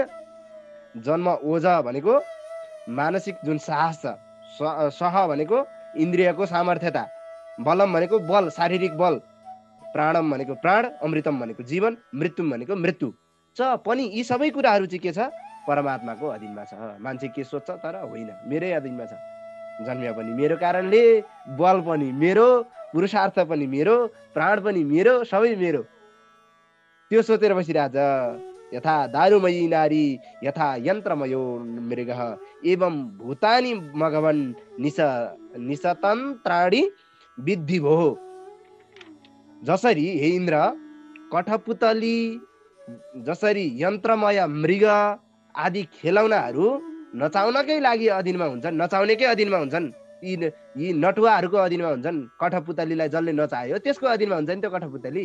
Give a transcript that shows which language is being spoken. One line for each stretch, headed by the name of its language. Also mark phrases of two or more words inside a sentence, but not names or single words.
Nepali: जन्म ओज भनेको मानसिक जुन साहस छ, सह भनेको इन्द्रियको सामर्थ्यता, बलम भनेको बल, शारीरिक बल, प्राणम भनेको प्राण, अमृतम भनेको जीवन, मृत्युम भनेको मृत्यु छ पनि। यी सबै कुराहरू चाहिँ के छ, परमात्माको अधीनमा छ। मान्छे के सोच्छ तर होइन, मेरै अधीनमा छ। जन्म्या पनि मेरो कारणले, बल पनि मेरो, पुरुषार्थ पनि मेरो, प्राण पनि मेरो, सबै मेरो। त्यो सोचेर बसिरहेछ।
Sanskrit: यथा दारुमयी नारी यथा यन्त्रमयो मृग एवं भूतानि मघवन निशतन्त्राणि विद्धि भो।
Nepali: जसरी हे इन्द्र, कठपुतली, जसरी यन्त्रमय मृग आदि खेलौनाहरू नचाउनकै लागि अधीनमा हुन्छन्, नचाउनेकै अधीनमा हुन्छन्। यी नटुवाहरूको अधीनमा हुन्छन्। कठपुतलीलाई जसले नचाह्यो त्यसको अधीनमा हुन्छ नि त्यो कठपुतली।